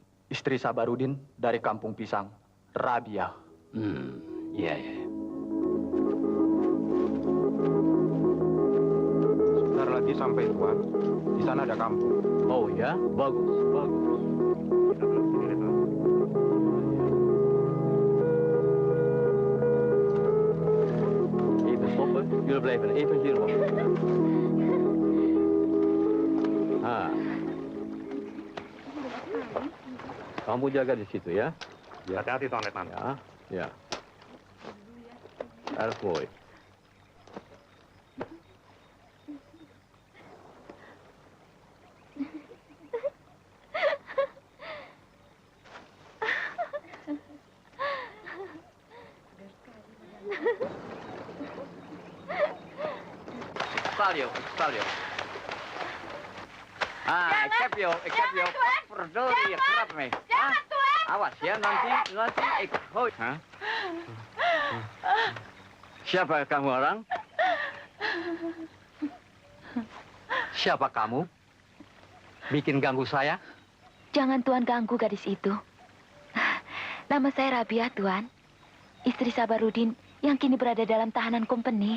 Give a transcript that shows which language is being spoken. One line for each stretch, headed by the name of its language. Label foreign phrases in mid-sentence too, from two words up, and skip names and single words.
Indonesian: Istri Sabarudin dari Kampung Pisang, Rabia. Iya. Sebentar lagi sampai, Tuan. Di sana ada kampung. Oh ya, bagus. Kita belum sini, Tuan.
Dutch: Even stoppen. Jullie blijven even hier wachten.
Indonesian: Kamu jaga di situ ya. Hati-hati, Tuan Letnan. Ya.
Dutch: Erg mooi. Stal je. Ik heb jou. Verdorie, je trapt me.
Indonesian: Awas ya, nanti
Dutch: ik gooi.
Indonesian: Siapa kamu orang? Siapa kamu? Bikin ganggu saya? Jangan Tuan ganggu gadis itu. Nama saya Rabia, Tuan. Istri Sabarudin yang kini berada dalam tahanan company.